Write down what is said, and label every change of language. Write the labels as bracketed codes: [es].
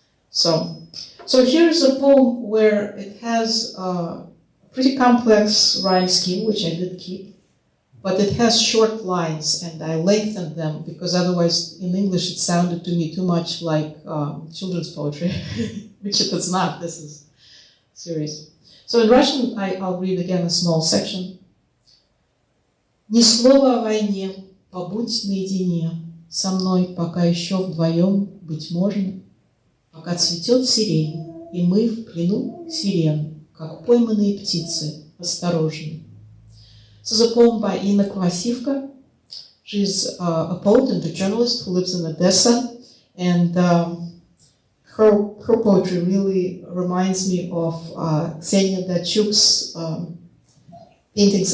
[en] So here's a poem where it has a pretty complex rhyme scheme, which I did keep, but it has short lines, and I lengthened them because otherwise in English it sounded to me too much like children's poetry, which it is not. This is serious. So in Russian, I'll read again a small section. [ru] Ни слова о войне, побудь наедине со мной, пока еще вдвоем быть можно, пока цветет сирень, и мы в плену сирен, как пойманные птицы, осторожны. [en] This is a poem by Inna Kvasivka. She's a poet and a journalist who lives in Odessa, and her poetry really reminds me of Ksenia Dachuk's paintings.